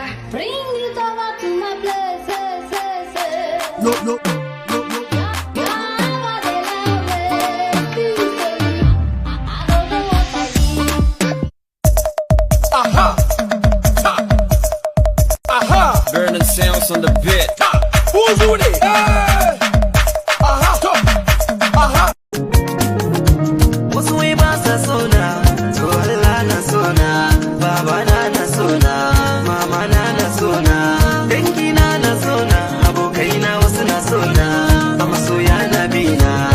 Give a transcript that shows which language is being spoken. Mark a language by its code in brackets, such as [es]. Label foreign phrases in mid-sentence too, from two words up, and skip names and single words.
[en] Bring it over to my place, eh, eh, eh. No, no, no, no. I don't know what I did. Aha! Ha! Aha! Burning sounds on the beat. Ha! Who's with it? Hey! Aha! Aha! [ha] Wasu wai ba sa so na, to Allah na so na, baba na na so na, mama na na so na, dangi na na so na, abokai na wasu na so na, a masoya na bi na.